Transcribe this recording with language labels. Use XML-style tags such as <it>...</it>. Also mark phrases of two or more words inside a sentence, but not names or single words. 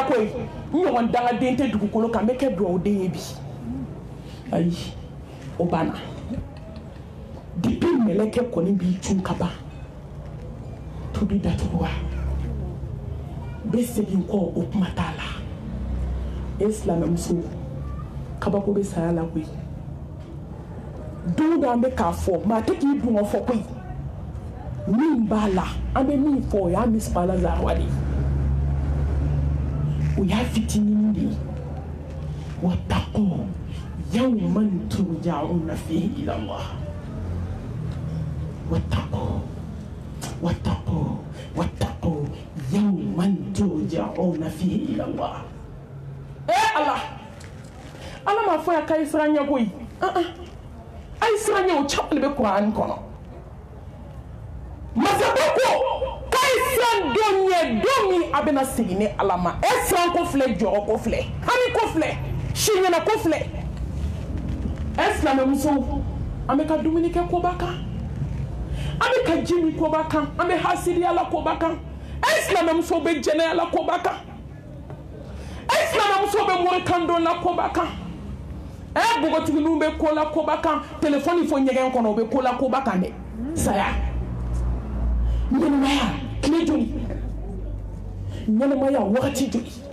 <bm>koyi n ɲɔgɔn dangaden tɛ dugukolo kan n bɛ kɛ dugawuden ye bi ayi o banna depuis mɛlɛkɛ kɔni b'i cun ka ban tobi datugu wa bɛ segin kɔ o kuma t'a la e silamɛmuso kabako bɛ saya la koyi don o don an bɛ k'a fɔ maa tɛ k'i dun fɔ koyi min b'a la an bɛ min fɔ o y'a misibala zarawa de ye o y'a fitinin de ye</bm> <ar>واتقوا يوما ترجعون فيه إلى الله واتقوا يوما ترجعون فيه إلى الله</ar> <bm>Allah ma fɔ ya k'a ye siran ɲɛ koyi a ye siran ɲɛ o caman de bɛ Kuran kɔnɔ masakɛ ko k'a ye siran don ɲɛ don min a bɛna segin ni ala ma siran ko filɛ jɔrɔ ko filɛ hami ko filɛ siɲɛna ko filɛ silamɛmuso an bɛ ka dumuni kɛ koba kan an bɛ ka ji min koba kan an bɛ hasidiya la koba kan silamɛmuso bɛ jɛnɛya la koba kan silamɛmuso bɛ morikan dɔn la koba kan bogotigininw bɛ ko la koba kan telefɔni fɔ ɲɛgɛn kɔnɔ u bɛ ko la koba kan dɛ saya ɲɛnɛmaya tile joli ɲɛnɛmaya wagati joli</bm>